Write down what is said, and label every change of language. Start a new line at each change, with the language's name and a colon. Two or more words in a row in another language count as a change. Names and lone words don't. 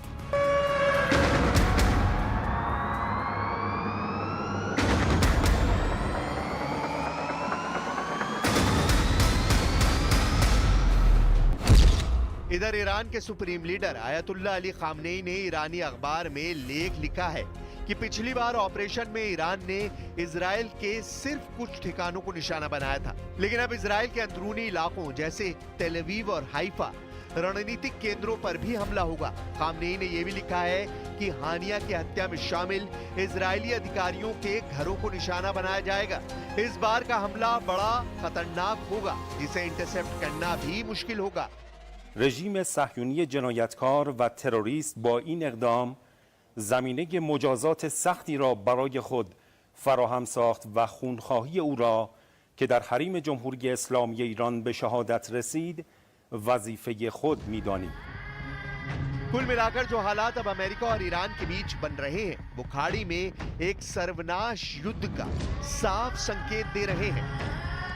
Hindi: इधर ईरान के सुप्रीम लीडर आयतुल्लाह अली खामनेई ने ईरानी अखबार में लेख लिखा है कि पिछली बार ऑपरेशन में ईरान ने इजराइल के सिर्फ कुछ ठिकानों को निशाना बनाया था, लेकिन अब इजराइल के अंदरूनी इलाकों जैसे तेल अवीव और हाइफा रणनीतिक केंद्रों पर भी हमला होगा। खामनेई ने यह भी लिखा है कि हानिया की हत्या में शामिल इजरायली अधिकारियों के घरों को निशाना बनाया जाएगा। इस बार का हमला बड़ा खतरनाक होगा जिसे इंटरसेप्ट करना भी मुश्किल होगा।
Persian: رژیم صهیونی جنایتکار و تروریست با این اقدام زمینه مجازات سختی را برای خود فراهم ساخت و خونخواهی او را که در حریم جمهوری اسلامی ایران به شهادت رسید وظیفه خود میدانیم.
Hindi: कुल मिलाकर जो हालात अब अमेरिका और ईरान के बीच बन रहे हैं वो खाड़ी में एक सर्वनाश युद्ध का साफ संकेत दे रहे हैं।